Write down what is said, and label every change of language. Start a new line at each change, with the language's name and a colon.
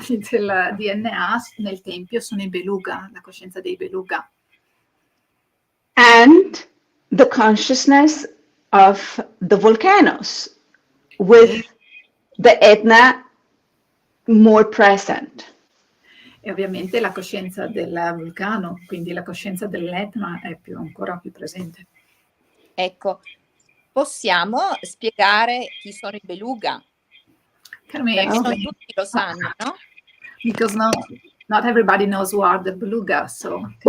Italian: del DNA nel tempio sono i beluga, la coscienza dei beluga.
English: And the consciousness of the volcanoes, with the Etna more present.
Italian: E ovviamente la coscienza del vulcano, quindi la coscienza dell'Etna è ancora più presente. Ecco, possiamo spiegare chi sono i beluga? Perché non tutti lo sanno, no?
English: Because not everybody knows who are the beluga, so...